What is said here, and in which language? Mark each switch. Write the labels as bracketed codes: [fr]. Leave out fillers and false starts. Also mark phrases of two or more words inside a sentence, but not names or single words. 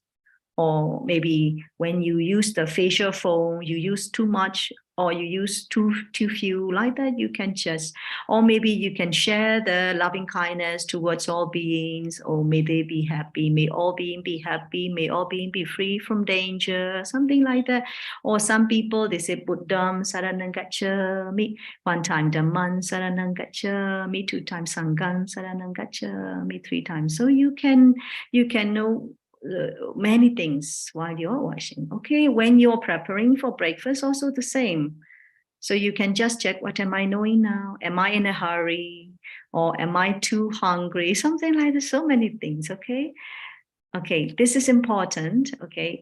[en] Or maybe when you use the facial foam, you use too much, or you use too few, like that. You can just, or maybe you can share the loving kindness towards all beings, or may they be happy, may all beings be happy, may all beings be free from danger, something like that. Or some people, they say [pi] Buddham saranang gacchami, [en] 1 time [pi] Dhamman saranang gacchami, [en] 2 times [pi] Sangham saranang gacchami, [en] 3 times. So you can know many things while you're washing. Okay, when you're preparing for breakfast, also the same. So you can just check, what am I knowing now? Am I in a hurry? Or am I too hungry? Something like this, so many things, okay? Okay, this is important, okay?